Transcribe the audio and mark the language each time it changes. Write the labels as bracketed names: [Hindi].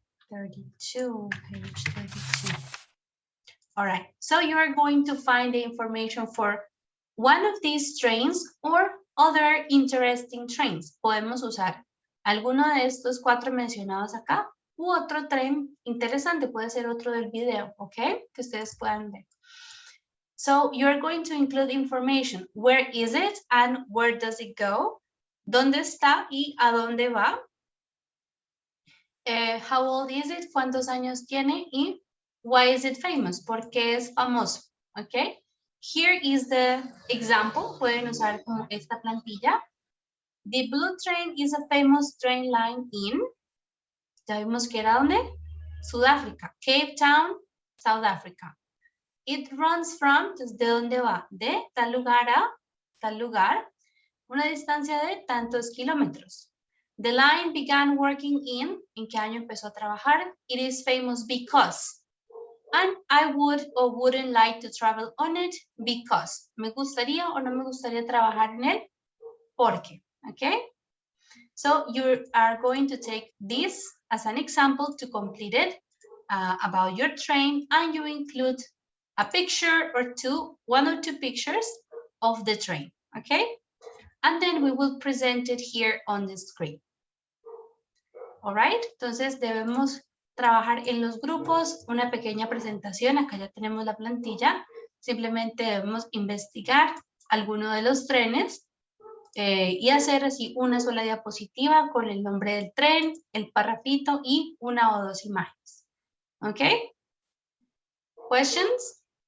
[English] 32, page 32. All right, so you are going to find the information for one of these trains or other interesting trains. [Spanish] Podemos usar alguno de estos 4 mencionados acá u otro tren interesante, puede ser otro del video, ¿ok? Que ustedes puedan ver. [English] So you're going to include information. Where is it and where does it go? [Spanish] ¿Dónde está y a dónde va? [English] How old is it? [Spanish] ¿Cuántos años tiene? Y [English] why is it famous? [Spanish] ¿Por qué es famoso? ¿Ok? [English] Here is the example. [Spanish] Pueden usar como esta plantilla. [English] The blue train is a famous train line in, [Spanish] ya vimos que era ¿dónde? [English] Sudáfrica, Cape Town, South Africa. It runs from, [Spanish] ¿de dónde va? De tal lugar a tal lugar, una distancia de tantos kilómetros. [English] The line began working in, [Spanish] ¿en qué año empezó a trabajar? [English] It is famous because. And I would or wouldn't like to travel on it because. [Spanish] Me gustaría o no me gustaría trabajar en él porque. [English] Okay? So you are going to take this as an example to complete it about your train, and you include a picture or two, 1 or 2 pictures of the train. Okay? And then we will present it here on the screen. All right? [Spanish] Entonces debemos trabajar en los grupos, una pequeña presentación, acá ya tenemos la plantilla, simplemente debemos investigar alguno de los trenes y hacer así una sola diapositiva con el nombre del tren, el parrafito y 1 o 2 imágenes. ¿Ok? Questions?